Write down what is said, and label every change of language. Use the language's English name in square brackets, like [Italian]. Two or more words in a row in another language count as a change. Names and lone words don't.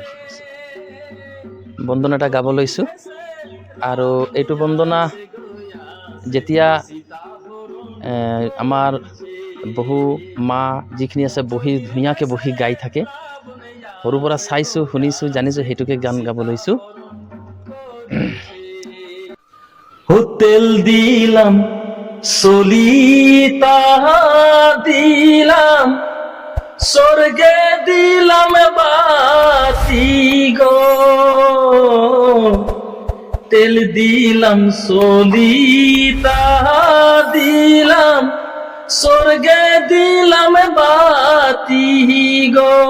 [Assamese] বন্দনা এটা গাব লৈছোঁ আৰু এইটো বন্দনা যেতিয়া আমাৰ বহু মা যিখিনি আছে ধুনীয়াকৈ বহি গাই থাকে, সৰুৰ পৰা চাইছোঁ, শুনিছোঁ, জানিছোঁ, সেইটোকে গান গাব লৈছোঁ। [Bangla] হোটেল দিলাম, সলিতা দিলাম, স্বর্গে দিলাম বাতি গো, তেল দিলাম, সলিতা দিলাম, স্বর্গে দিলাম বাতি গো,